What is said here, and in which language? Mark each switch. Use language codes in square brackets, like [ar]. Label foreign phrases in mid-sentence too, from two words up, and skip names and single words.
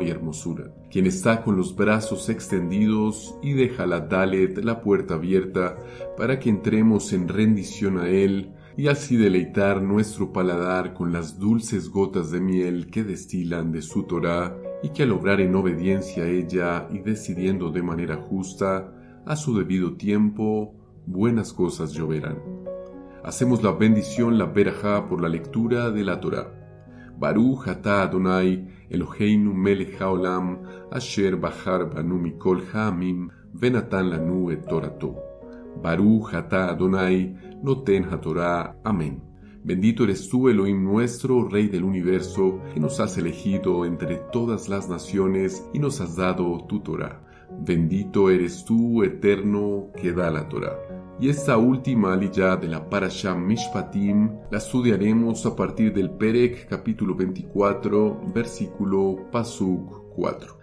[es] y hermosura, quien está con los brazos extendidos y deja la Dalet, la puerta abierta, para que entremos en rendición a él y así deleitar nuestro paladar con las dulces gotas de miel que destilan de su Torá, y que al obrar en obediencia a ella y decidiendo de manera justa, a su debido tiempo, buenas cosas lloverán. Hacemos la bendición, la berajá, por la lectura de la Torá. [he] ברוך אתה אדוני, אלוהינו מלך העולם, אשר בחר בנו מכל העמים, ונתן לנו את תורתו. ברוך אתה אדוני, נותן התורה. [es] Amén. Bendito eres tú, Elohim nuestro, Rey del universo, que nos has elegido entre todas las naciones y nos has dado tu Torá. Bendito eres tú, Eterno, que da la Torá. Y esta última aliyá de la Parashá Mishpatim la estudiaremos a partir del Perek, capítulo 24, versículo Pasuk 4.